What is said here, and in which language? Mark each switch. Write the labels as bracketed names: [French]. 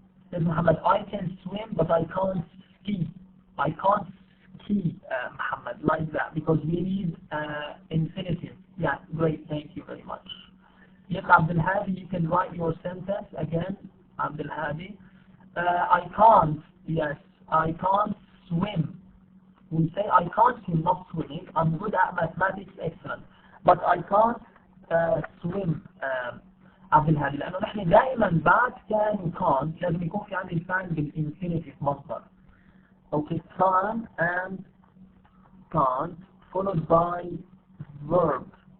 [English] Says Muhammad, I can swim, but I can't ski. I can't ski, Muhammad, like that, because we need infinitive. Yeah, great. Thank you very much. Yes, Abdul Hadi, you can write your sentence again. Abdul Hadi. I can't. Yes, I can't swim. We say I can't swim, not swimming. I'm good at mathematics, excellent. But I can't swim. [Arabic] عبد الهادي لأنه نحن دائما بعد كان وكان لازم يكون في عندي الفعل بالإنفينيتيف مصدر. [English] Okay, can and can't followed by verb.